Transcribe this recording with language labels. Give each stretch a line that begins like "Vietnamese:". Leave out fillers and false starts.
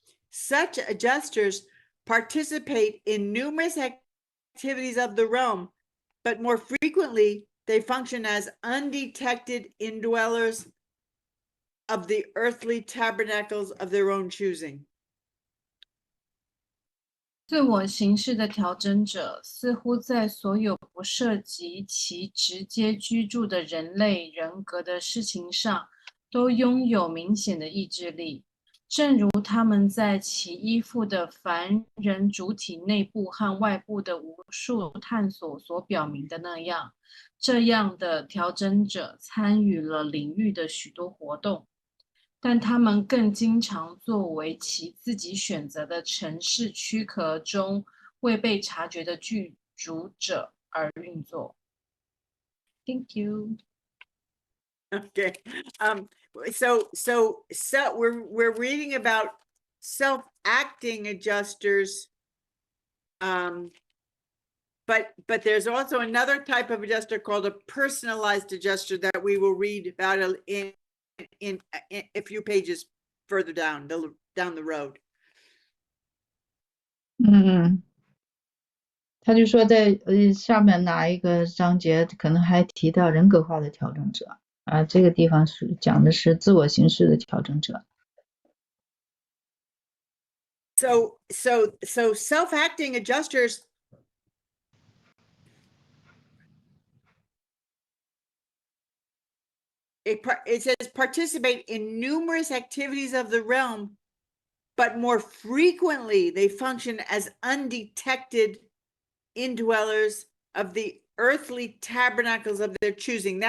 English: Such adjusters participate in numerous activities of the realm, but more frequently they function as undetected indwellers of the earthly tabernacles of their own choosing.
Chinese: 自我形式的调整者似乎在所有不涉及其直接居住的人类人格的事情上，都拥有明显的意志力，正如他们在其依附的凡人主体内部和外部的无数探索所表明的那样。这样的调整者参与了领域的许多活动，但他们更经常作为其自己选择的城市躯壳中未被察觉的居住者而运作。
English: Thank you. Okay. So we're reading about self-acting adjusters. But there's also another type of adjuster called a personalized adjuster that we will read about in a few pages further down down the road.
Chinese: 他就说在上面哪一个章节可能还提到人格化的调整者啊，这个地方是讲的是自我形式的调整者。
English: So self-acting adjusters, it says participate in numerous activities of the realm, but more frequently they function as undetected indwellers of the earthly tabernacles of their choosing.